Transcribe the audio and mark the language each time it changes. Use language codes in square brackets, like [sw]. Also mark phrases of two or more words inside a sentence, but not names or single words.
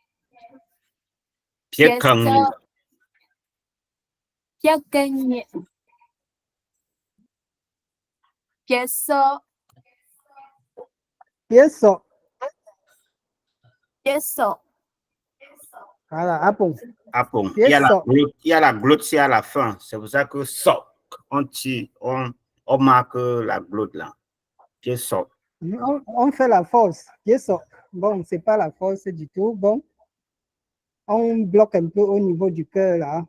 [fr] Piekangnya. Piekengye, Pieso, Pieso. Pieso, Voilà, apon. Apon. Pieso. Il y a la glotte c'est à la fin. C'est pour ça que so, on tire, on marque la glotte là. Pieso. On fait la force. Pieso. Bon, c'est pas la force du tout. Bon, on bloque un peu au niveau du cœur là.